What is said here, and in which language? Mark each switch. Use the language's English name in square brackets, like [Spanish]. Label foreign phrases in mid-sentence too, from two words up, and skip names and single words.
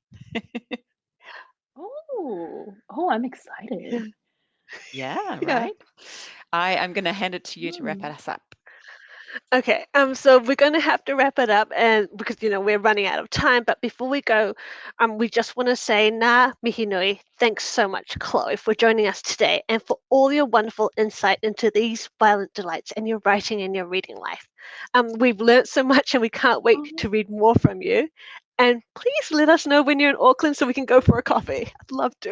[English] Oh, I'm excited. Yeah, Yeah. right. I'm going to hand it to you to wrap us up. Okay, so we're going to have to wrap it up, and because we're running out of time. But before we go, we just want to say, [Māori] Ngā mihi nui, [English] thanks so much, Chloe, for joining us today, and for all your wonderful insight into these violent delights and your writing and your reading life. We've learnt so much, and we can't wait to read more from you. And please let us know when you're in Auckland so we can go for a coffee. I'd love to.